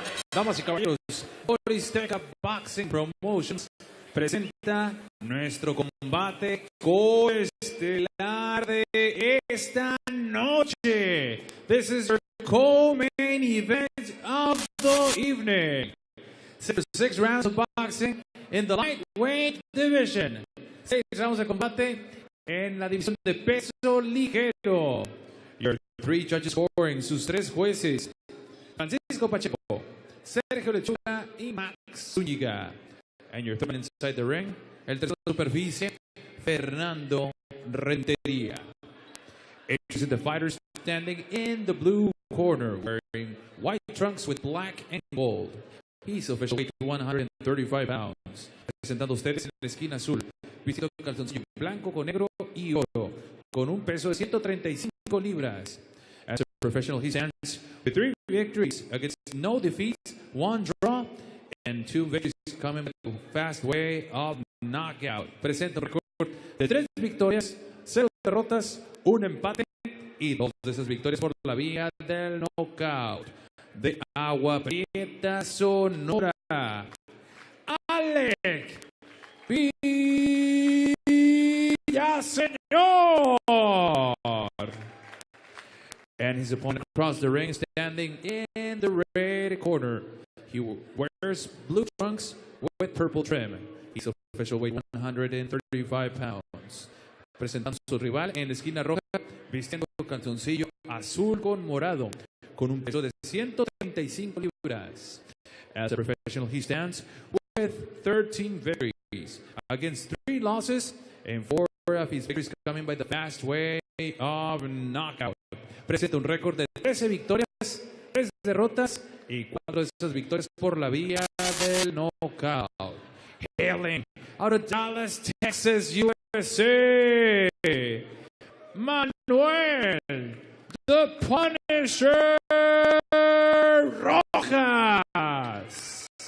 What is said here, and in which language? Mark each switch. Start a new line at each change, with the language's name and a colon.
Spanish: Damas y caballeros, Oristeca Boxing Promotions presenta nuestro combate coestelar de esta noche.
English: This is your co-main event of the evening. 6 rounds of boxing in the lightweight division.
Spanish: 6 rounds de combate en la división de peso ligero.
English: Your 3 judges scoring,
Spanish: sus 3 jueces, Francisco Pacheco, Sergio Lechuga y Max Zúñiga.
English: And your third man inside the ring,
Spanish: el tercero superficie,
English: Fernando Rentería. Introducing the fighters standing in the blue corner, wearing white trunks with black and gold. He's official weight 135 pounds.
Spanish: Presentando ustedes en la esquina azul, vistiendo calzoncillo blanco con negro y oro, con un peso de 135 libras.
English: As a professional, he stands with 3 victories against no defeats, 1 draw, and 2 victories coming by the fast way of knockout.
Spanish: Presenta un récord de 3 victorias, 0 derrotas, 1 empate y 2 de esas victorias por la vía del knockout. De Agua Prieta, Sonora, Alec Villaseñor.
English: And his opponent across the ring, standing in the red corner. He wears blue trunks with purple trim. He's official weight 135 pounds.
Spanish: Presentando su rival en la esquina roja, vistiendo calzoncillo azul con morado, con un peso de 135 libras.
English: As a professional, he stands with 13 victories against 3 losses and 4 of his victories coming by the fast way of knockout.
Spanish: Presenta un récord de 13 victorias, 3 derrotas y 4 de esas victorias por la vía del knockout.
English: Hailing out of Dallas, Texas, USA, Manuel, the Punisher Rojas.